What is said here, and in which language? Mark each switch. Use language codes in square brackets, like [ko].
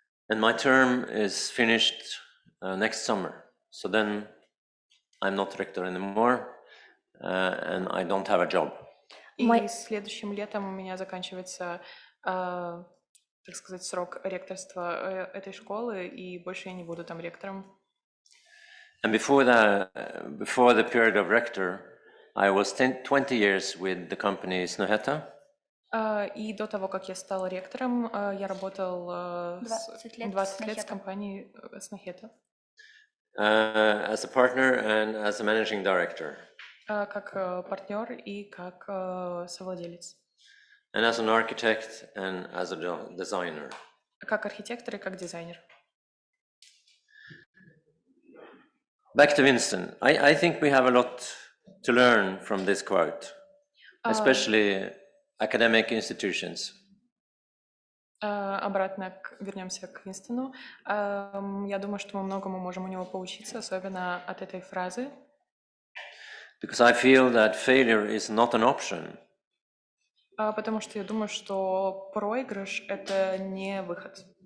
[en] And my term is finished next summer. So then I'm not rector anymore, and I don't have a job. [ru] И следующим летом у меня заканчивается, так сказать, срок ректорства этой школы, и больше я не буду там ректором. [en] And before the period of rector, I was 20 years with the company Snøhetta. [ru] И до того, как я стал ректором, я работал 20 лет с компанией Snøhetta. [en] As a partner and as a managing director. [ru] Как партнер и как совладелец. [en] And as an architect and as a designer. [ru] Как архитектор и как дизайнер. [en] Back to Winston. I think we have a lot to learn from this quote, especially academic institutions. [ru] Обратно вернемся к Винстону. Я думаю, что мы многому можем у него поучиться, особенно от этой фразы. [en] Because I feel that failure is not an option. [ru] Потому что я думаю, что проигрыш — это не выход.